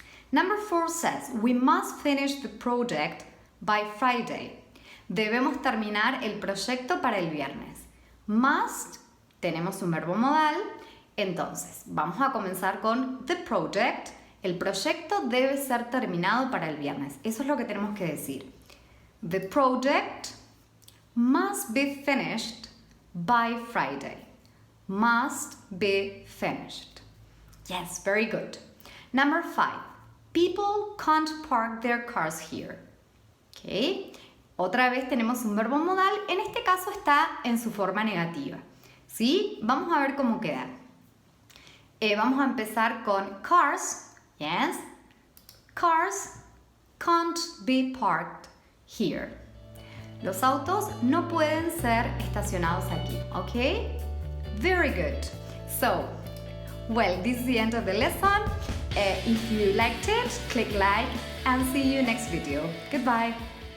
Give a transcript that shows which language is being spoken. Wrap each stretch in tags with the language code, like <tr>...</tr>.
<en>Number 4 says, we must finish the project by Friday.</en> <es>Debemos terminar el proyecto para el viernes. Must, tenemos un verbo modal. Entonces, vamos a comenzar con</es> <en>the project.</en> <es>El proyecto debe ser terminado para el viernes. Eso es lo que tenemos que decir.</es> <en>The project must be finished by Friday. Must be finished. Yes, very good. Number 5. People can't park their cars here. Okay.</en> <es>Otra vez tenemos un verbo modal. En este caso está en su forma negativa. ¿Sí? Vamos a ver cómo queda. Vamos a empezar con cars.</es> <en>Yes. Cars can't be parked here.</en> <es>Los autos no pueden ser estacionados aquí.</es> <en>Okay? Very good. So, well, this is the end of the lesson. If you liked it, click like and see you next video. Goodbye.</en>